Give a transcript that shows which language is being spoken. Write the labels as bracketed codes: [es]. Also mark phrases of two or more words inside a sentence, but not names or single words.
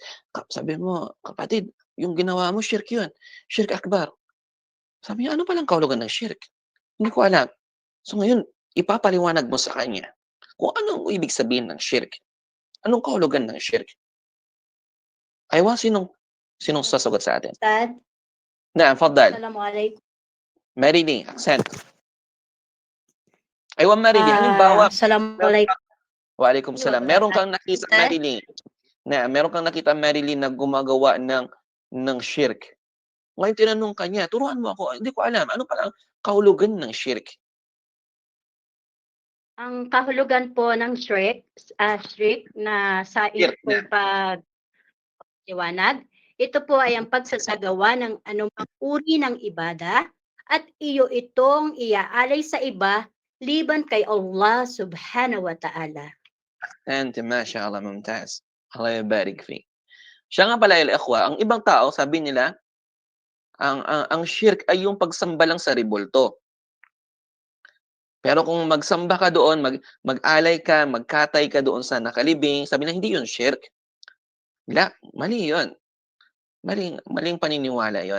[tl] Sabi mo, "Kapatid, yung ginawa mo shirk yun, [ar] شرك أكبر." [tl] Sabi niya, "Ano palang kahulugan ng shirk?" "Hindi ko alam." So ngayon, ipapaliwanag mo sa kanya kung anong ibig sabihin ng shirk. Anong kahulugan ng shirk? Aywa, sinong sasagot sa atin? Ustad, [ar] نعم، فضل. Assalamualaikum. [tl] Marilyn, accent. Aywa, Marilyn, halimbawa, [ar] Assalamualaikum. وعليكم السلام. [tl] Meron kang nakita, Ustad? Marilyn, meron kang nakita, Marilyn, na gumagawa ng shirk. Ngayon tinanong ka niya, "Turuan mo ako." "Hindi ko alam." Ano palang kahulugan ng shirk? Ang kahulugan po ng shirk na sa Shirk iyong pagliwanag, ito po ay ang pagsasagawa ng anumang uri ng ibada at iyo itong iaalay sa iba liban kay Allah [ar] سبحانه وتعالى. أنت، ما شاء الله، ممتاز. الله يبارك في. [tl] Siya nga pala, ikhwa, ang ibang tao, sabi nila, ang shirk ay yung pagsamba lang sa rebulto. Pero kung magsamba ka doon, mag-alay ka, magkatay ka doon sa nakalibing, sabi na hindi yun shirk. Mali yun. Maling paniniwala yon.